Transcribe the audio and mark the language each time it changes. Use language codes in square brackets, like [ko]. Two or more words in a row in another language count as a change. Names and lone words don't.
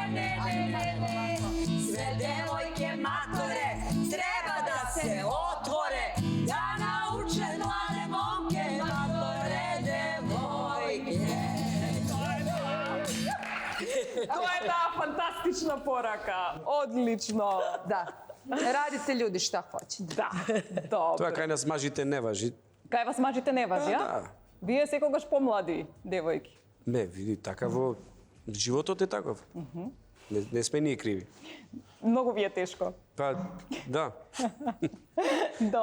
[sr] Sve devojke matore treba da se otvore, da nauče mlade momke, matore devojke. To je ta fantastična poraka. Odlično. Da. Radite ljudi šta hoćete. [mk] Да, добро. Тоа кај нас мажите не важи. Кај вас мажите не важи, а? Да. Вие секогаш помлади девојки. Не, види, така во животот е таков. Не сме ние криви. Многу ви е тешко. Па, да. Добро.